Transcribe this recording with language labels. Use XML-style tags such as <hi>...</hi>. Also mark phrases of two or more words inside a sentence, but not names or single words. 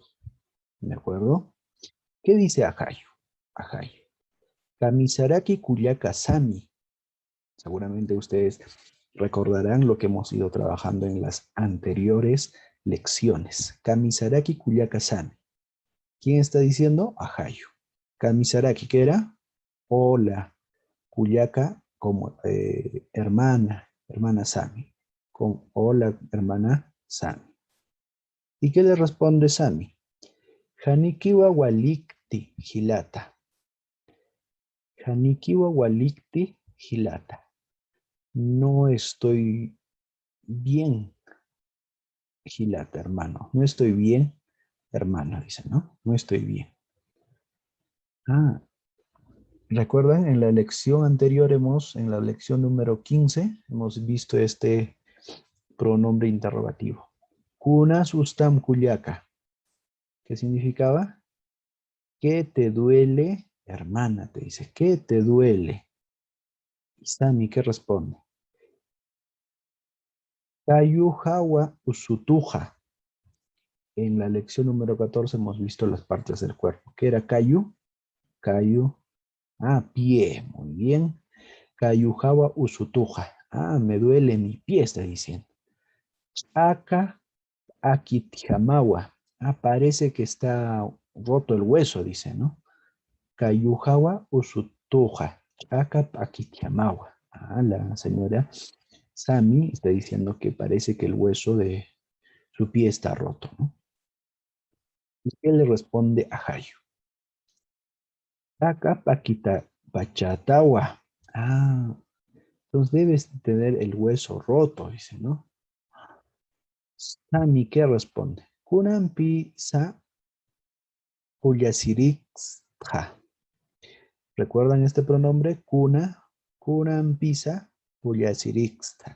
<es>¿De acuerdo? ¿Qué dice Ajayu?</es> <ay>Ajayu. Kamisaraki Kuyaka Sami.</ay> <es>Seguramente ustedes recordarán lo que hemos ido trabajando en las anteriores lecciones.</es> <ay>Kamisaraki Kuyaka Sami.</ay> <es>¿Quién está diciendo? Ajayu.</es> <ay>Kamisaraki,</ay> <es>¿qué era? Hola. Kuyaka como hermana Sami. Con hola, hermana Sami. ¿Y qué le responde Sami?</es> <ay>Hanikiwa walikti hilata. Hanikiwa walikti hilata.</ay> <es>No estoy bien, hilata, hermano. No estoy bien, hermano, dice, ¿no? No estoy bien. Ah, ¿recuerdan? En la lección anterior en la lección número 15, hemos visto este pronombre interrogativo.</es> <ay>Kunas ustam kuyaka.</ay> <es>¿Qué significaba? ¿Qué te duele, hermana? Te dice, ¿qué te duele? Y Sami, ¿qué responde?</es> <ay>Kayuhawa usutuja.</ay> <es>En la lección número 14 hemos visto las partes del cuerpo. ¿Qué era kayu? Kayu. Ah, pie. Muy bien.</es> <ay>Kayuhawa usutuja.</ay> <es>Ah, me duele mi pie, está diciendo.</es> <ay>Aka akitihamawa.</ay> <es>Ah, parece que está roto el hueso, dice, ¿no?</es> <ay>Kayuhawa usutuja. Aka akitihamawa.</ay> <es>Ah, la señora Sami está diciendo que parece que el hueso de su pie está roto, ¿no? ¿Y qué le responde a Hayu?</es> <ay>Aka pakita pachatawa.</ay> <es>Ah, entonces debes tener el hueso roto, dice, ¿no? Sami, ¿qué responde?</es> <ay>Kunampi sa puyasirixha.</ay> <es>¿Recuerdan este pronombre?</es> <ay>Kunampisa puyasirixha.</ay>